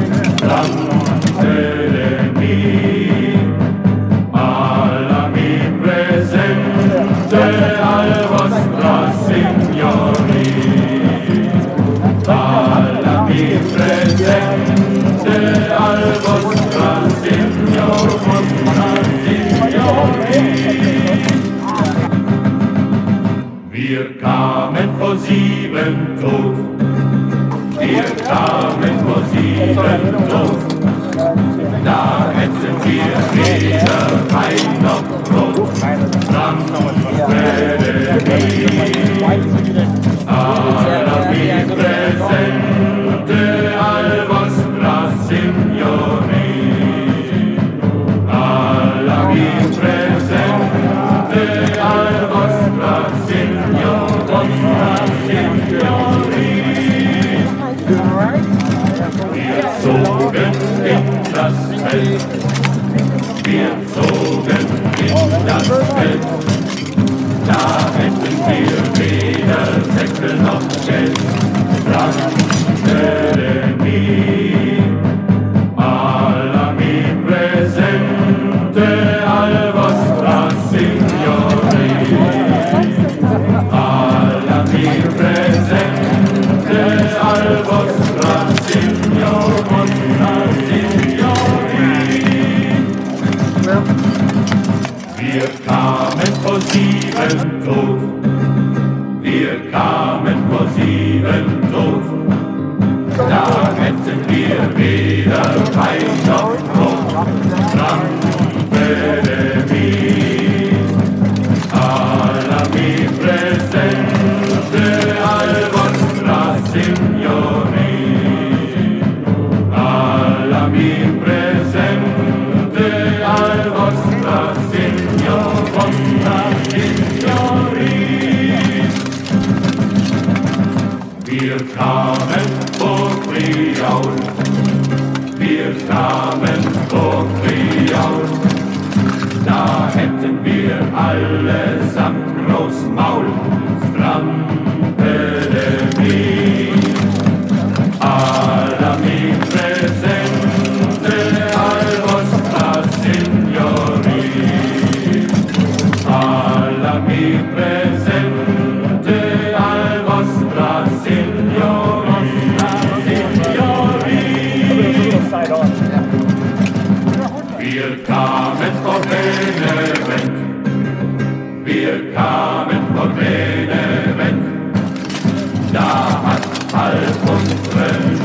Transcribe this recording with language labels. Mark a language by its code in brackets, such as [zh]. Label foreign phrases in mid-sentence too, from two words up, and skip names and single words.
[de] Landsknecht, [it] alla mi presente al vostra signori, alla mi presente al vostra signori. [de] Wir kamen vor 7 tot, wir kamen vor 7 tot, da hätten wir weder Wein noch Brot, [it] alla mi presente al vostra signori, alla mi presente al vostra [de] Wir zogen in das Feld, wir zogen in das Feld, da hätten wir weder Säckel noch Geld, Landsknecht, [it] alla mi presente al vostra signori, alla mi presente al vostra signori. [de] Wir kamen vor 7 tot, wir kamen vor 7 tot, da hätten wir weder Wein noch Brot, [it] alla mi presente al vostra signori, alla mi presente al vostra signori. [de] Wir kamen vor Friaul, wir kamen vor Friaul, da hätten wir allesamt Großmaul, [it] Strampelemi, alla mi presente al vostra signori, alla mi presente al vostra signori. [de] Wir kamen vor Benevent, wir kamen vor Benevent, da hat halb unsere